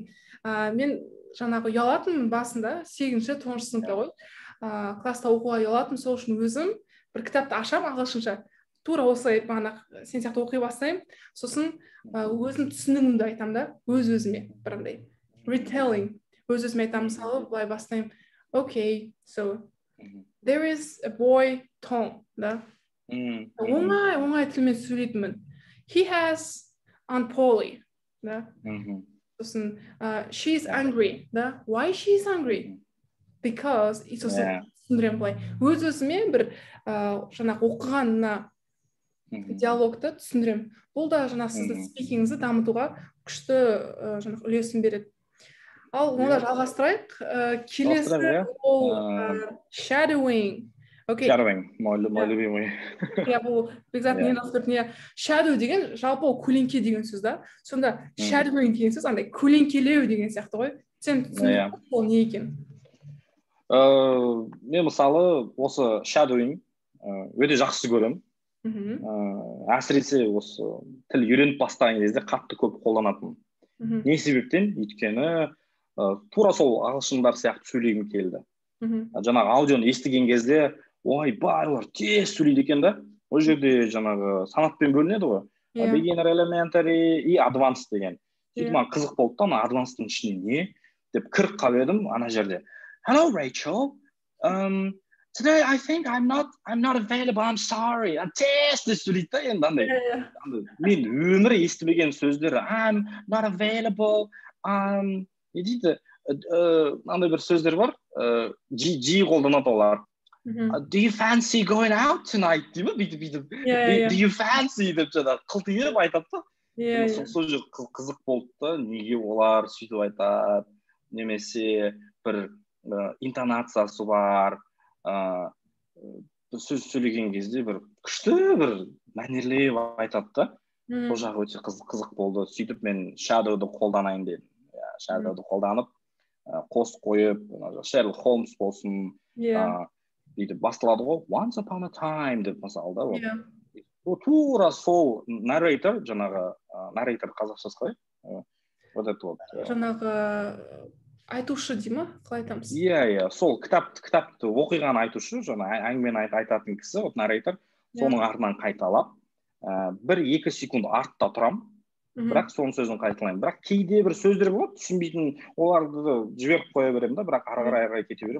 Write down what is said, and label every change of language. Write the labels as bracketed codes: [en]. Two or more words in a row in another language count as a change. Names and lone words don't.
[kk] Мен жаңағы ұялатын басында 8-9 сыныпта ғой. Класста оқуға ұялатын, сол үшін өзім бір кітапты ашам ағылшынша. Тура осылай сен сияқты оқи бастаймын. Сосын өзім түсінігімді айтамын да, өз-өзіме бірандай. Retelling. Өз-өзіме айтамын, мысалы, былай бастаймын. [en] Okay, so there is a boy Tom, [kk] да? Оңай тілмен сөйлейтінмін. [en] He has Aunt Polly, [kk] да? Сосын [en] she's angry, [kk] да? [en] Why she's angry? Because [kk] сосын түсіндіремін былай. Өз-өзіме бір жаңағы оқығанына диалогты түсіндіремін. Бұл да жаңағы сіздің спикингіңізді дамытуға күшті жаңағы үлесін береді. Ал онда жалғастырайық. Келесі ол shadowing. [ru] Shadowing, мой любимый. [kk] Бұл бекзаттың ең авторы shadow деген жалпы ол көлеңке деген сөз да. Сонда shadowing деген сөз андай көлеңкелеу деген сияқты ғой. Сен түсіндің ол не екен? Мен мысалы осы shadowing өте жақсы көремін. Әсіресе осы тіл үйреніп бастаған кезде қатты көп қолданатын. Не себептен? Өйткені тура сол ағылшындар сияқты сөйлегім келді. Жаңағы аудионы естіген кезде, ой, барлар тез сөйлейді екен да. Ол жерде жаңағы санатпен бөлінеді ғой. [en] Beginner, elementary [kk] и advanced деген. Сөйтіп маған қызық болды да, ана advanced'ың ішіне не деп кіріп қалып едім ана жерде. [en] Hello, Rachel. Today I think I'm not available. I'm sorry. [kk] Тез сөйлейді да енді андай. Мен өмірі естімеген сөздері. [en] I'm not available. [kk] Не дейді? Андай бір сөздер бар. Жиі қолданады олар. [en] Do you fancy going out tonight? [kk] Дейді ме? Бүйтіп. [en] Do you fancy [kk] деп жаңағы қылтиып айтады да. Сол жер қызық болды да. Неге олар сөйтіп айтады? Немесе бір интонациясы бар. Сөз сөйлеген кезде бір күшті бір мәнерлеп айтады да. Сол жағы өте қызық болды. Сөйтіп мен shadow'ды қолданайын дедім. Shadow'ды қолданып, қос қойып, Sherlock Holmes болсын, бүйтіп басталады ғой, [en] once upon a time [kk] деп мысалы да, тура сол нарратор, жаңағы нарратор қазақшасы қалай? [ru] Вот это вот. [kk] Жаңағы айтушы дей ма? Қалай айтамыз? Иә, сол кітапты оқиғаны айтушы, жаңа әңгімені айтатын кісі, вот нарратор, соның артынан қайталап, 1-2 секунд артта тұрам, бірақ соның сөзін қайталаймын. Бірақ кейде бір сөздер болады, түсінбейтін, оларды жіберіп қоя беремін да, бірақ ары қарай кете беремін.